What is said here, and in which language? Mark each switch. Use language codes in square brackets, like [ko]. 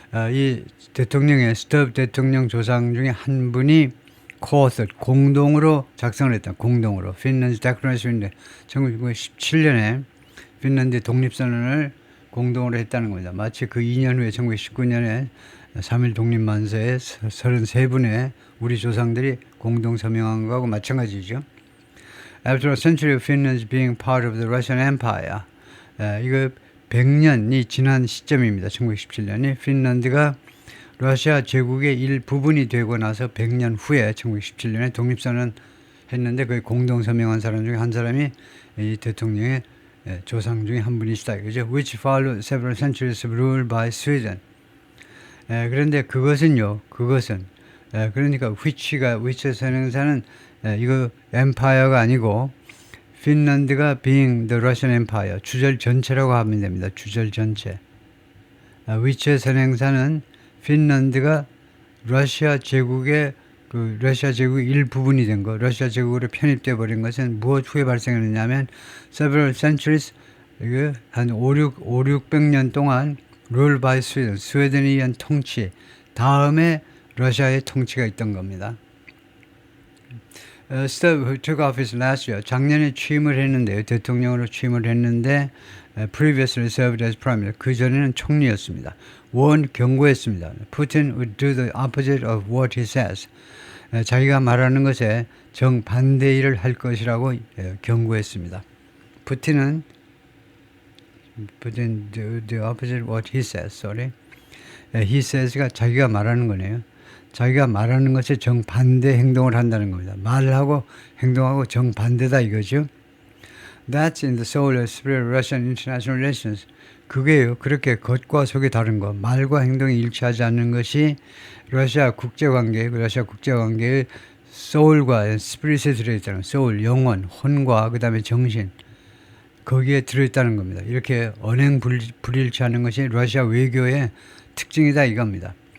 [ko] 이 대통령의 스톱 대통령 조상 중에 한 분이 co-authored, 공동으로 작성을 했다. 공동으로. 핀란드 데클레이션인데 1917년에 핀란드 독립선언을 공동으로 했다는 겁니다. 마치 그 2년 후에 1919년에 3.1 독립만세에 33분의 우리 조상들이 공동 서명한 거하고 마찬가지죠. [en] After a century of Finland being part of the Russian Empire, [ko] 이거 100년이 지난 시점입니다. 1917년이 핀란드가 러시아 제국의 일부분이 되고 나서 100년 후에 1917년에 독립선언 했는데 그 공동 서명한 사람 중에 한 사람이 이 대통령의 조상 중에 한 분이시다. 그죠? [en] Which followed several centuries of rule by Sweden. [ko] 그런데 그것은요, 그러니까 which 선행사는 이거 empire가 아니고 핀란드가 [en] being the Russian Empire, [ko] 주절 전체라고 하면 됩니다. 주절 전체. which 선행사는 핀란드가 러시아 제국의 러시아 제국의 일부분이 된 거, 러시아 제국으로 편입돼 버린 것은 무엇 후에 발생했느냐면 [en] several centuries, [ko] 한 600년 동안 [en] rule by Sweden, [ko] 스웨덴에 의한 통치 다음에 러시아의 통치가 있던 겁니다. [en] Stub took office last year. [ko] 작년에 취임을 했는데요. 대통령으로 취임을 했는데 [en] previously served as prime minister. [ko] 그전에는 총리였습니다. 경고했습니다. [en] Putin would do the opposite of what he says. [ko] 자기가 말하는 것에 정반대 일을 할 것이라고 경고했습니다. [en] Putin do the opposite of what he says. Sorry. [ko] He says가 자기가 말하는 거네요. 자기가 말하는 것에 정반대 행동을 한다는 겁니다. 말하고 행동하고 정반대다 이거죠. [en] That's in the soul and spirit of Russian international relations. [ko] 그게요. 그렇게 겉과 속이 다른 거, 말과 행동이 일치하지 않는 것이 러시아 국제관계의 soul과 spirit에 들어있다는 거예요. soul, 영혼, 혼과 그 다음에 정신. 거기에 들어있다는 겁니다. 이렇게 언행 불일치하는 것이 러시아 외교의 특징이다 이겁니다.